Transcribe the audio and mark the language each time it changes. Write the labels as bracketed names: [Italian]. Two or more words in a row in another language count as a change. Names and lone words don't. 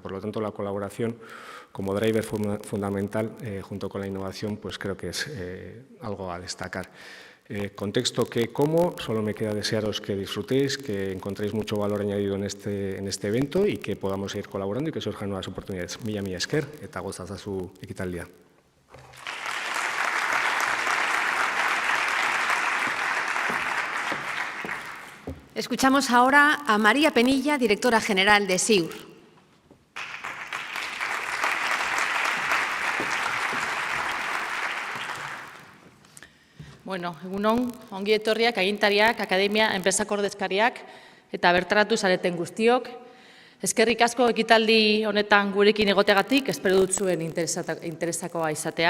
[Spanish] Por lo tanto, la colaboración como driver fundamental junto con la innovación, pues creo que es algo a destacar. Contexto que como, solo me queda desearos que disfrutéis, que encontréis mucho valor añadido en este evento y que podamos seguir colaborando y que surjan nuevas oportunidades. [Basque] Mila esker eta gozazazu ekitaldia. [Spanish] Escuchamos ahora a María Penilla, directora general de SIUR. [Basque] Bueno, egunon, ongi etorriak, agintariak, akademia, enpresako ordezkariak eta bertaratu zareten guztiok. Eskerrik asko ekitaldi honetan gurekin egoteagatik, espero dut zuen interesakoa izatea.